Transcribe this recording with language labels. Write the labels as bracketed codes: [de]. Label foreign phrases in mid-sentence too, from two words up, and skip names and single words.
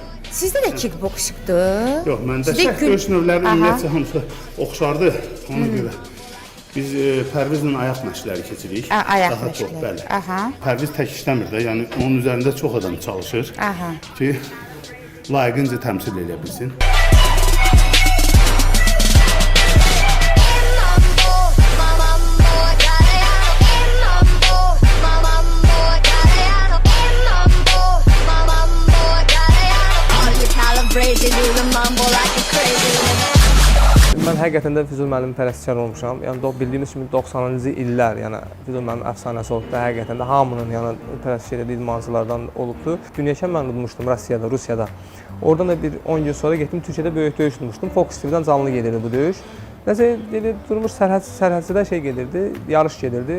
[az] Sizdə də kickboksingdir. Yox, məndə şək döyüş növləri ümumiyyətcə hamısı oxşardı. Ona görə. Biz Pərvizlə ayaq məşqləri keçirik. Ayaq daha çox, məşqləri. bəli. Pərviz tək işləmir də, yəni onun üzərində çox adam çalışır ki, layiqincə təmsil edə bilsin. [en] Crazy, do the mambo like a crazy river. [az] Mən həqiqətən də Füzuli müəllimin pərəstişkarı olmuşam. Yəni bildiyimiz kimi 90-cı illər, yəni Füzuli müəllimin əfsanəsi olub da həqiqətən də hamının yəni pərəstişkar etdiyi idmançılardan olubdu. Dünyakən mən udmuşdum Rusiyada. Oradan da bir 10 gün sonra getdim Türkiyədə böyük döyüş udmuşdum. Fox TV-dən canlı gedirdi bu döyüş. Nəsə dedi durmuş sərhədçidə şey gedirdi, yarış gedirdi.